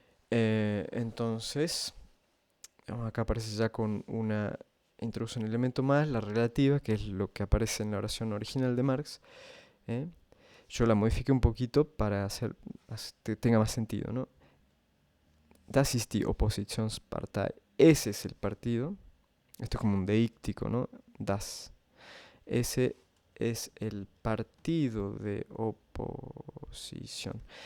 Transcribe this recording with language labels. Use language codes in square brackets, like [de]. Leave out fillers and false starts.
[es] Entonces, acá aparece ya con una introducción, un elemento más, la relativa, que es lo que aparece en la oración original de Marx. Yo la modifiqué un poquito para que tenga más sentido, ¿no? [de] Das ist die Oppositionspartei. [es] Ese es el partido. Esto es como un deíctico, ¿no? Das. Ese es el partido de oposición.